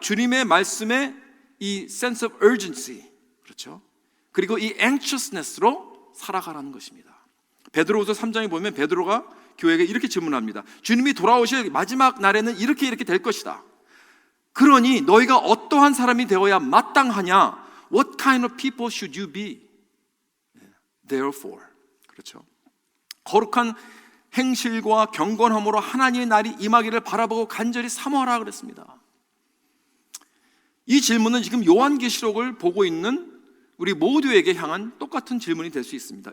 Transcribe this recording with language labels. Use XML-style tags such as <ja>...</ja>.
<ko>주님의 말씀에 이</ko> <en>sense of urgency,</en> <ko>그렇죠? 그리고 이 anxiousness로 살아가라는 것입니다. 베드로후서 3장에 보면 베드로가 교회에게 이렇게 질문합니다. 주님이 돌아오실 마지막 날에는 이렇게 될 것이다. 그러니 너희가 어떠한 사람이 되어야 마땅하냐?</ko> <en>What kind of people should you be?</en> <ko>Therefore, 그렇죠? 거룩한 행실과 경건함으로 하나님의 날이 임하기를 바라보고 간절히 사모하라 그랬습니다. 이 질문은 지금 요한계시록을 보고 있는 우리 모두에게 향한 똑같은 질문이 될 수 있습니다.</ko>